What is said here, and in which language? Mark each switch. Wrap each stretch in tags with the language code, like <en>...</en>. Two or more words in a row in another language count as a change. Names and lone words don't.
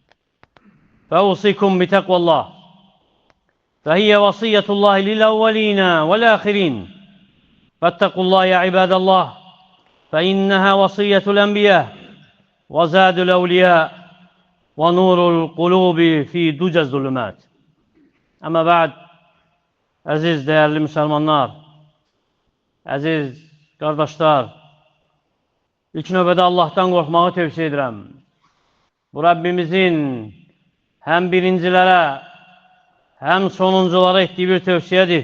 <ar>فأوصيكم بتقوى الله، فهي وصية الله للأولين والآخرين. فاتقوا الله يا عباد الله، فإنها وصية الأنبياء وزاد الأولياء ونور القلوب في دجى الظلمات. أما بعد,</ar> <az>əziz, değerli Müslümanlar, əziz qardaşlar, ilk növbədə Allah'tan qorxmağı tövsiyə edirəm. Bu Rabbimizin həm birincilərə, həm sonunculara etdiyi bir tövsiyədir.</az>